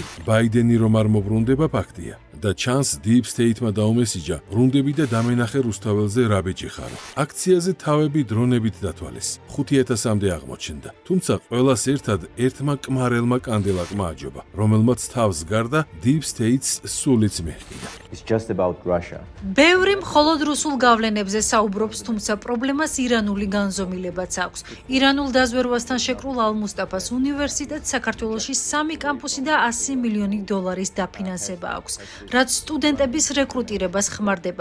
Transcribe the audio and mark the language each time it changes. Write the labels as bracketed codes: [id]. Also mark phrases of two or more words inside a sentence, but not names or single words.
[ka] ბაიდენი რომ არ მოbrunდება ფაქტია და ჩანს Deep State-მა დაუმესიჯა ბრუნდები და დამენახე რუსთაველზე რა ბიჭი ხარო. აქციაზე თავები დრონებით დათვალეს. 5000-მდე აღმოჩნდა. თუმცა ყველას ერთად ერთმა კმარელმა კანდელაკმა აჯობა, რომელმაც თავს გარდა Deep State-ს სულიც მიჰყიდა. [en] It's just about Russia. [ka] ბევრი მხოლოდ რუსულ გავლენებზე საუბრობს, თუმცა პრობლემას ირანული განზომილებაც აქვს. ირანულ დაზვერვასთან შეკრულ ალ-მუსტაფას უნივერსიტეტს საქართველოში 3 კამპუსი და 100 მილიონი დოლარის დაფინანსება აქვს, რაც სტუდენტების რეკრუტირებას ხმარდება.